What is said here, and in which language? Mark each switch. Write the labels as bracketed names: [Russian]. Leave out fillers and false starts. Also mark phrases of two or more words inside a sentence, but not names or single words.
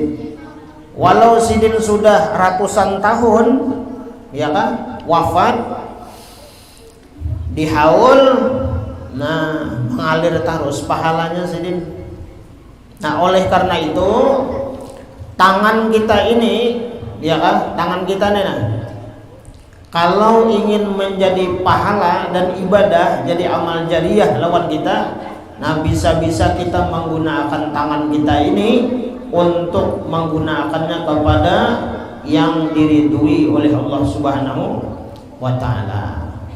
[Indonesian] Walau Sidin sudah ratusan tahun, ya kan, wafat, dihaul, nah mengalir terus pahalanya Sidin. Nah, oleh karena itu tangan kita ini, ya kan, tangan kita nih, kalau ingin menjadi pahala dan ibadah, jadi amal jariah lawan kita, nah bisa-bisa kita menggunakan tangan kita ini untuk menggunakannya kepada yang diridui oleh Allah [Arabic] Subhanahu wa Ta'ala.